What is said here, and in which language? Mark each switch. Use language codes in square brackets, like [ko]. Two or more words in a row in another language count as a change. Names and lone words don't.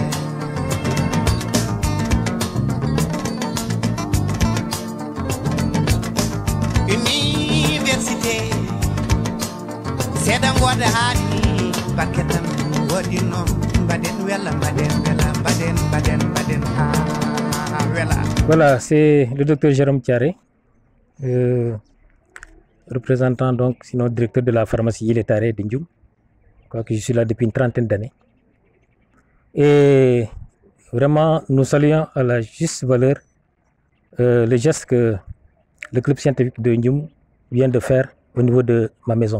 [ff] université seeɗa goda haani bakketam waɗi noon mbaɗen wela mbaɗen ha wela. [fr] Voilà, c'est le docteur Jérôme Thiaré, représentant donc, sinon directeur de la pharmacie Yiletare de Ndioum. Je crois que je suis là depuis une trentaine d'années. Et vraiment, nous saluons à la juste valeur le geste que le club scientifique de Ndioum vient de faire au niveau de ma maison.